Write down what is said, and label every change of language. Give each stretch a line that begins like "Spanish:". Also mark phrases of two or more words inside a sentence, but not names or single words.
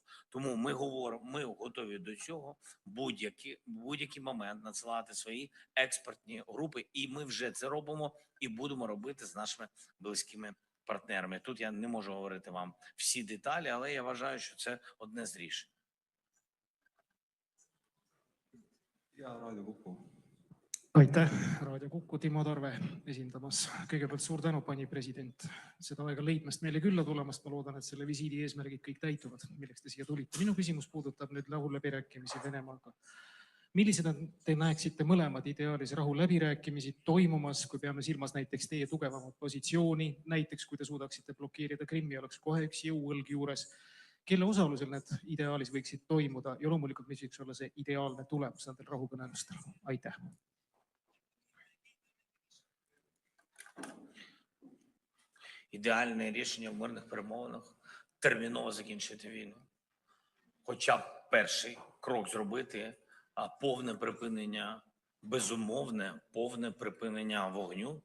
Ukrainian: Тому ми готові до цього будь-який момент надсилати свої експертні групи, і ми вже це робимо і будемо робити з нашими близькими партнерами. Тут я не можу говорити вам всі деталі, але я вважаю, що це одне з рішень.
Estonian: Ja Raadio Kuku. Aitäh, Raadio Kuku, Timo Tarve esindamas. Kõigepealt suur tänu, pani president, seda aega leidmast meile külla tulemast. Ma loodan, et selle visiidi eesmärgid kõik täituvad, milleks te siia tulite. Minu küsimus puudutab nüüd rahuläbirääkimisi Venemaaga. Millised te näeksite mõlemad ideaalis rahuläbirääkimisi toimumas, kui peame silmas näiteks teie tugevamat positsiooni, näiteks kui te suudaksite blokeerida Krimmi, oleks kohe üks jõuõlg juures, kelle osalusel need ideaalis võiksid toimuda ja loomulikult, mis võiks olla see ideaalne tulemus nendel rahukõnelustel? Aitäh!
Ukrainian: Ідеальне рішення в мирних перемовинах – терміново закінчити війну. Хоча б перший крок зробити – повне припинення, безумовне, повне припинення вогню.